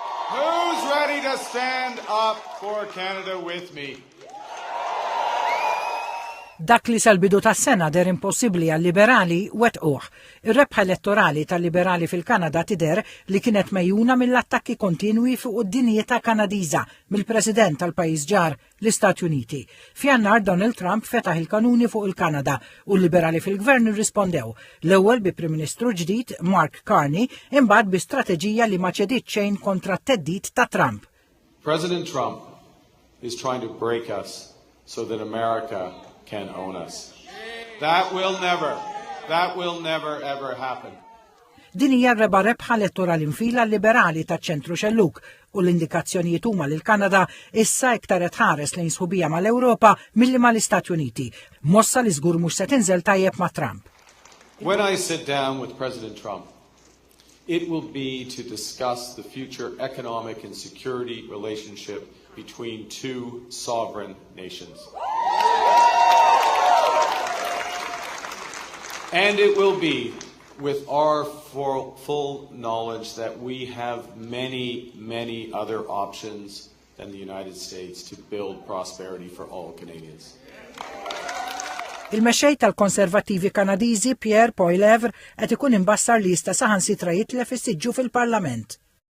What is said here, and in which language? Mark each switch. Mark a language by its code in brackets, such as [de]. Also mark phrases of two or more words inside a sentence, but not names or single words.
[en] Who's ready to stand up for Canada with me? [mt] Dak li sal-bidu tas-sena der impossibbli għal-liberali wetquh. Ir-rebħa elettorali tal-liberali fil-Kanada tidher li kienet mejjuna mill-attakki kontinwi fuq id-dinjità Kanadiża mill-President tal-pajjiż ġar l-Istati Uniti. F'Jannar Donald Trump fetaħ il-kanuni fuq il-Kanada u l-liberali fil-gvern irrispondew. L-ewwel bi Prim Ministru ġdid Mark Carney imbagħad bi strateġija li ma ċeditx xejn kontra t-teddid ta' Trump. [en] President Trump is trying to break us so that America can own us. That will never ever happen. [mt] Din hija r-reba' rebħa elettorali mfila liberali taċ-ċentru xelluk u l-indikazzjonijiet huma li l-Kanada issa iktar qed ħares lejn sħubija mal-Ewropa milli mal-Istati Uniti. Mossa li żgur mhux se tinżel tajjeb ma' Trump. [en] When I sit down with President Trump, it will be to discuss the future economic and security relationship between two sovereign nations. And it will be with our full knowledge that we have many other options than the United States to build prosperity for all Canadians. [mt] Il-mexxej tal-Konservattivi Kanadiżi Pierre Poilievre qed ikun imbassar li jista' saħansitra jitlef is-siġġu fil-Parlament.